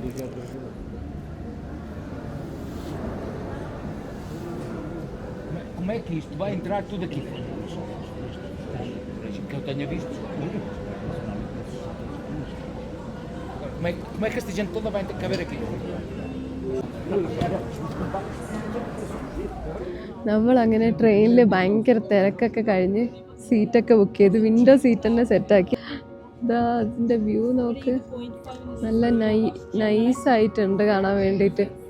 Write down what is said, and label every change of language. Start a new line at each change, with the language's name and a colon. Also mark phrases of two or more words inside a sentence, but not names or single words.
Portuguese: Como é que isto vai entrar tudo aqui? Que eu tenha visto. Como é que esta gente toda vai caber aqui?
Malayalam: നമ്മളങ്ങനെ ട്രെയിനിൽ ഭയങ്കര തിരക്കൊക്കെ കഴിഞ്ഞ് സീറ്റൊക്കെ ബുക്ക് ചെയ്ത്
English: window seat
Malayalam: തന്നെ സെറ്റാക്കി. ഇതാ അതിൻ്റെ വ്യൂ നോക്ക്, നല്ല നൈസായിട്ടുണ്ട് കാണാൻ വേണ്ടിയിട്ട്.